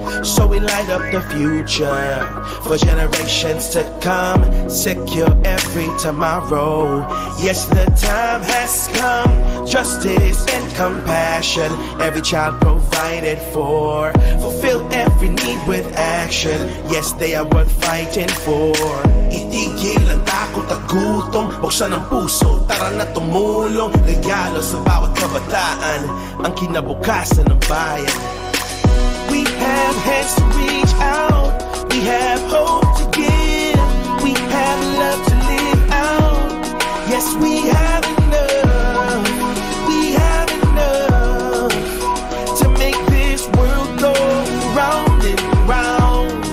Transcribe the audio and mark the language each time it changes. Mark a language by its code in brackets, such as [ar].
[en] So we light up the future for generations to come. Secure every tomorrow. Yes, the time has come. Justice and compassion. Every child provided for. Fulfill every need with action. Yes, they are worth fighting for. [tl] Itigil ang takot at gutom. Buksan ang puso, tara na tumulong. Regalo sa bawat kabataan, ang kinabukasan ng bayan. [en] We have hands to reach out. We have hope to give. We have love to live out. Yes, we have enough. We have enough to make this world go round and round.